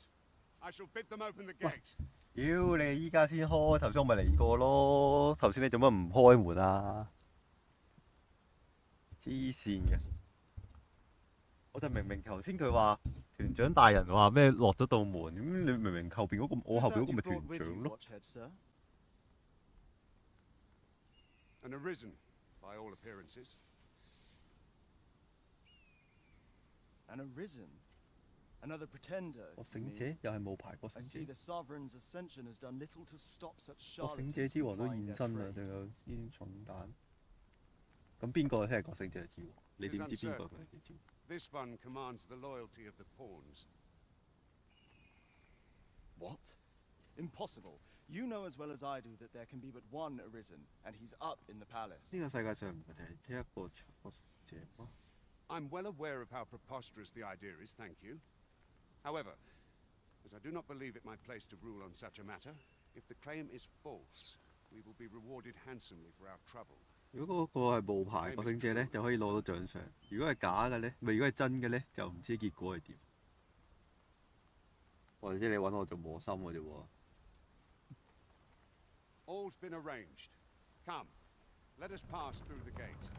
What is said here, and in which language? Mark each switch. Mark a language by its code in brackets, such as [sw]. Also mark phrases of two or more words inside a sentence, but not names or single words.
[en] I shall bid them open the gate. [yue] 妖你依家先開，頭先我咪嚟過咯。頭先你做乜唔開門啊？黐線嘅！我就明頭先佢話團長大人話咩落咗道門，咁你明明後邊嗰個我後邊嗰個咪團長咯。 [en] An arisen, by all appearances. An arisen?Another pretender. [yue] 覺醒者又係冇牌覺 [en] I [yue] 醒 [en] see [yue] 者。 [en] the sovereign's ascension has done little to stop such [yue] 覺醒 [en] charlatans [yue] 者之王都 [en] from [yue] 現 [en] plying [yue] 身 [en] their [yue] 啦，仲 [en] trade. [yue] 有煙重彈。咁邊個先係覺醒者之王？你點知邊個係覺醒者之王 [en] This one commands the loyalty of the pawns. What? Impossible. You know as well as I do that there can be but one arisen, and he's up in the palace. [yue] 呢個世界上唔係淨係得一個覺醒者嗎？ [en] I'm well aware of how preposterous the idea is, thank you. However, as I do not believe it my place to rule on such a matter, if the claim is false, we will be rewarded handsomely for our trouble. [yue] 如果嗰個係冇牌覺醒者咧，就可以攞到獎賞；如果係假嘅咧，如果係真嘅咧，就唔知結果係點。或者你揾我做磨心嘅啫喎。 [en] All's been arranged. Come, let us pass through the gate.